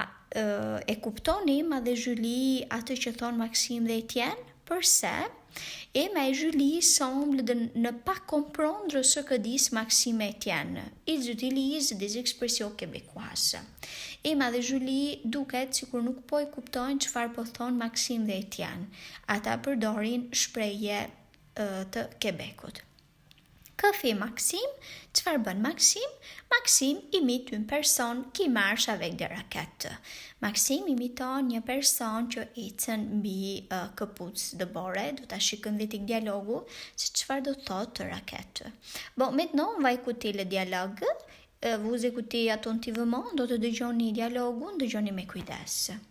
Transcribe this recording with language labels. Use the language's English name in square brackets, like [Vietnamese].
[Albanian] E kuptoni Emma dhe Julie atë që thon Maxime dhe Étienne? Përse? [French] Emma et Julie semblent ne pas comprendre ce que disent Maxime et Étienne. Ils utilisent des expressions québécoises. [Albanian] Emma dhe Julie duket sikur nuk po e kuptojnë çfarë po thon Maxime dhe Étienne. Ata përdorin shprehje të Québecut. [French] Que fait Maxime? [Albanian] Çfarë bën Maxime? [French] Maxime imite une personne qui marche avec des raquettes. [Albanian] Maxime imiton një person që ecën mbi këpucë dëbore. Do ta shikojmë vetë dialogu se çfarë do thotë raquette. [French] Bon, maintenant on va écouter le dialogue. Vous écoutez attentivement, [Albanian] do të dëgjoni dialogun, dëgjoni me kujdes.